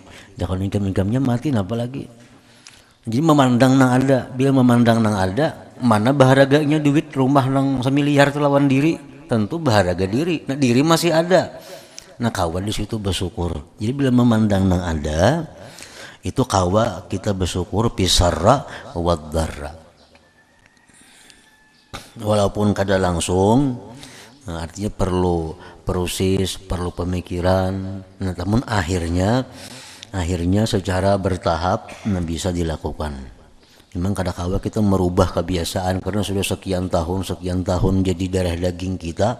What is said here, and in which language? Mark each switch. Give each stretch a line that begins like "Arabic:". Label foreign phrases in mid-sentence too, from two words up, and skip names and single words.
Banjar: Jangan ikam-ikamnya mati, apa lagi? Jadi memandang nang ada, bila memandang nang ada, mana baharaganya duit rumah nang semiliar lawan diri, tentu baharaga diri.
Indonesian: Nah diri masih ada. Nah kawan di situ bersyukur. Jadi bila memandang nang ada, itu kawa kita bersyukur
Arabic: بالسراء والضراء.
Indonesian: Walaupun kada langsung, nah, artinya perlu proses, perlu pemikiran. Nah, namun akhirnya secara bertahap bisa dilakukan. Memang kadang-kadang kita merubah kebiasaan karena sudah sekian tahun jadi darah daging kita.